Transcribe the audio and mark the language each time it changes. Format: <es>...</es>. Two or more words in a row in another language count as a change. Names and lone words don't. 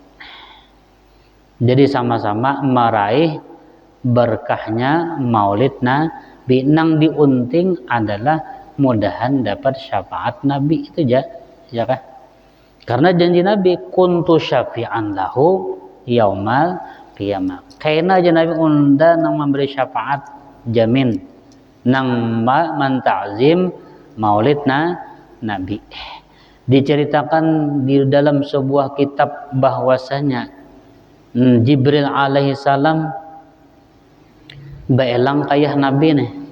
<id>Jadi sama-sama meraih berkahnya maulid Nabi.</id> <bjn>Nang diunting adalah mudahan dapat syafaat Nabi itu ya kan?</bjn> <id>Karena janji Nabi</id> <ar>كنت شفيعا له يوم القيامة.</ar> <bjn>Karena aja Nabi unda nang memberi syafaat jamin nang man ta'zim maulidna Nabi.</bjn> <id>Diceritakan di dalam sebuah kitab bahwasanya Jibril</id> <ar>عليه السلام</ar> <bjn>baelang kayah Nabi nih.</bjn>